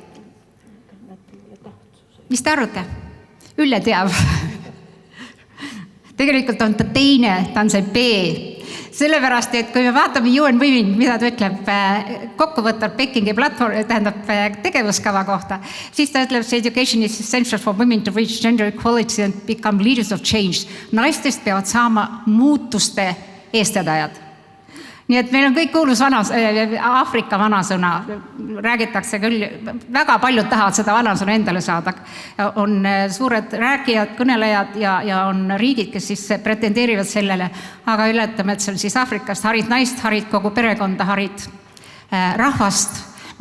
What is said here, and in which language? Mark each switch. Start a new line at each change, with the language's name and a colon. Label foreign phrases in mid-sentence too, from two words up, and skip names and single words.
Estonian: Mis te arvate? Ülle teab. Tegelikult on ta teine, ta on see B. Sellepärast, et kui me vaatame UN Women, mida ta ütleb kokkuvõttab Pekingi platvorm, tähendab tegevuskava kohta, siis ta ütleb,
English: education is essential for women to reach gender equality and become leaders of change.
Estonian: Naistest peavad saama muutuste eestvedajad. Nii et meil on kõik kuulus Aafrika vanasõna, räägitakse küll, väga paljud tahavad seda vanasõna endale saada. On suured rääkijad, kõnelejad ja on riigid, kes siis pretendeerivad sellele, aga ületame, et see on siis Aafrikast harid naist, harid kogu perekonda, harid rahvast.